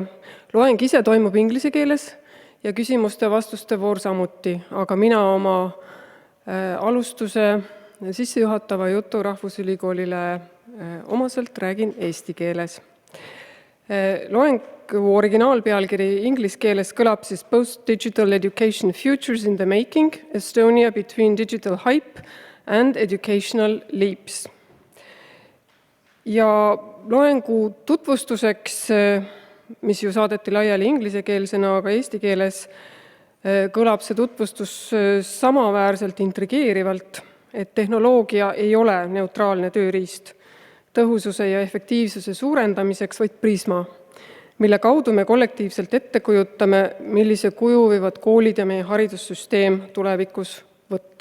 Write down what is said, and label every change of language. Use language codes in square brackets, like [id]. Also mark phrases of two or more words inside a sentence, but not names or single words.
[et] Loeng ise toimub inglise keeles ja küsimuste-vastuste voor samuti, aga mina oma alustuse sissejuhatava jutu Rahvusülikoolile omaselt räägin eesti keeles. Loengu originaalpealkiri inglise keeles kõlab siis Postdigital Education Futures in the Making, Estonia between TI-Hüpe and Educational Leaps. Ja loengu tutvustuseks, mis ju saadeti laiali inglisekeelsena, aga eesti keeles kõlab see tutvustus samaväärselt intrigeerivalt, et tehnoloogia ei ole neutraalne tööriist tõhususe ja efektiivsuse suurendamiseks, vaid prisma, mille kaudu me kollektiivselt ette kujutame, millise kuju võivad koolid ja meie haridussüsteem tulevikus võtta.